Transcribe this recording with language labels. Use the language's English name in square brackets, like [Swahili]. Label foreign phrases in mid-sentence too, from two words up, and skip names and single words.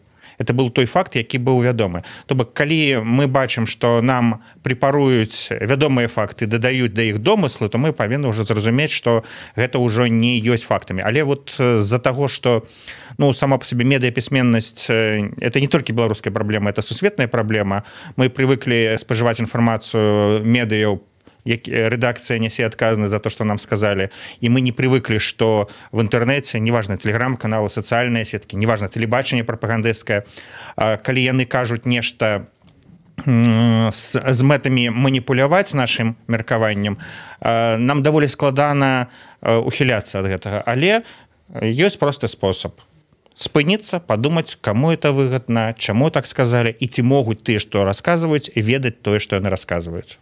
[Russian] Это был [Belarusian] той факт, які быў вядомы. То бок, калі мы бачым, што нам препаруюць вядомыя факты, дадаюць да іх домыслы, то мы павінны ўжо зразумець, што гэта ўжо не ёсць фактамі. Але вот з-за таго, што [Russian] сама по себе [Belarusian] медыапісьменнасць это не толькі беларуская праблема, это сусветная праблема. Мы прывыклі спажываць інфармацыю медыяў, редакция нясе адказнасць [Russian] за то, что нам сказали, и мы не привыкли, что в интернете, неважно, телеграм-каналы, социальные сетки, неважно, [Belarusian] телебачение пропагандысцкое, калі яны кажуць нешта з мэтамі маніпуляваць нашим меркаваннем, нам даволі складана ухіляцца ад гэтага, але ёсць просты спосаб спыніцца, падумаць, каму это выгодна, чаму так сказали, і ці могуць тыя, што расказваюць, і ведаць тое, што яны расказваюць.